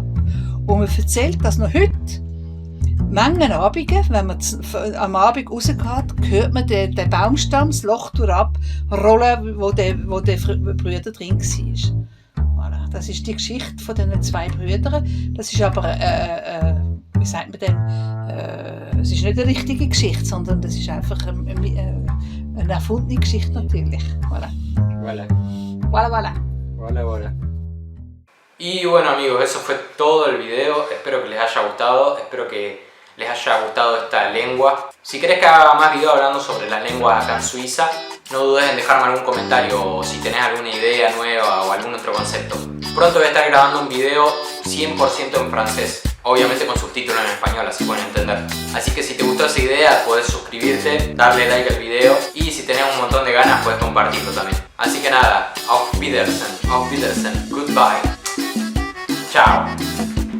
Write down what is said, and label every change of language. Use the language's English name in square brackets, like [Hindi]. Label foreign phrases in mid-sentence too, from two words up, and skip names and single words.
[German] Und man erzählt, dass noch heute, manchen Abenden, wenn man am Abend rausgeht, hört man den Baumstamm, das Loch rollen, wo der Bruder drin war. Voilà. Das ist die Geschichte von diesen 2 Brüdern. Das ist aber, wie sagt man denn, es ist nicht eine richtige Geschichte, sondern das ist einfach eine erfundene Geschichte natürlich. Voilà. Voilà. [French] Voilà, voilà. Voilà, voilà. [Spanish] Y bueno amigos, eso fue todo el video, espero que les haya gustado, espero que les haya gustado esta lengua. Si querés que haga más videos hablando sobre la lengua acá en Suiza, no dudes en dejarme algún comentario o si tenés alguna idea nueva o algún otro concepto. Pronto voy a estar grabando un video 100% en francés, obviamente con subtítulos en español, así pueden entender. Así que si te gustó esa idea, podés suscribirte, darle like al video y si tenés un montón de ganas, podés compartirlo también. Así que nada, [German] auf Wiedersehen, goodbye. Ciao.